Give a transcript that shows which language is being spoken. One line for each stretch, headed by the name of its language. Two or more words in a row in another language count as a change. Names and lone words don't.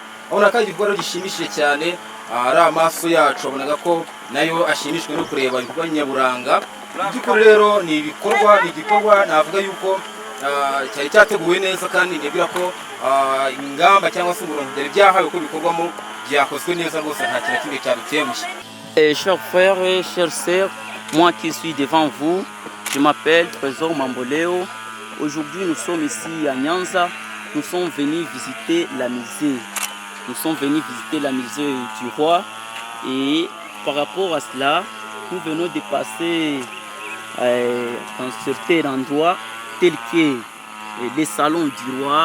Kinyarwanda: Abona kandi igikorwa gishimishije cyane, ari amaso yacu abonaga ko nayo ashimishwe no kureba ibikorwa nyaburanga. By'ukuri rero ni igikorwa navuga yuko cyari cyateguwe neza, kandi nibwira ko ingamba cyangwa se umurongo byari byahawe ko bikorwamo byakozwe neza rwose, nta kintu kimwe cyadutemuye.
French: Chers frères et chères sœurs, moi qui suis devant vous, je m'appelle Trésor Mamboleo. Aujourd'hui, nous sommes ici à Nyanza. Nous sommes venus visiter la musée. Nous sommes venus visiter la musée du roi. Et par rapport à cela, nous venons de passer dans certains endroits tels que les salons du roi.